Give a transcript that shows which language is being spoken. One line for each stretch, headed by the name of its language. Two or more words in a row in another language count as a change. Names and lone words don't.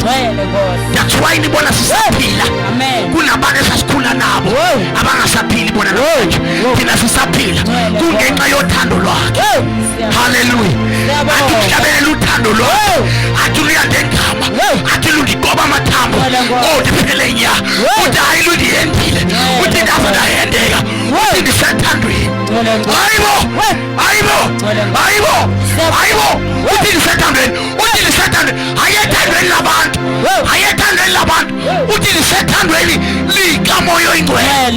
English: That's why
Xhosa: nibona sisaphila kunabantu esasikhula nabo abangasaphili bona namhlanje. Thina sisaphila kungenxa yothando lwakhe. Hallelujah. Athi kuhlabelela uthando lwakhe, athi luyandengama, athi lundigoba amathambo, ndiphele nya, uthi hayi lundiyendile, uthi ndava ndahendeka, uthi ndisathandweni. Hayibo, uthi ndisathandweni, uthi ndisathandweni, ayethandweni labantu, uthi ndisethandweni likamoya oyingcwele.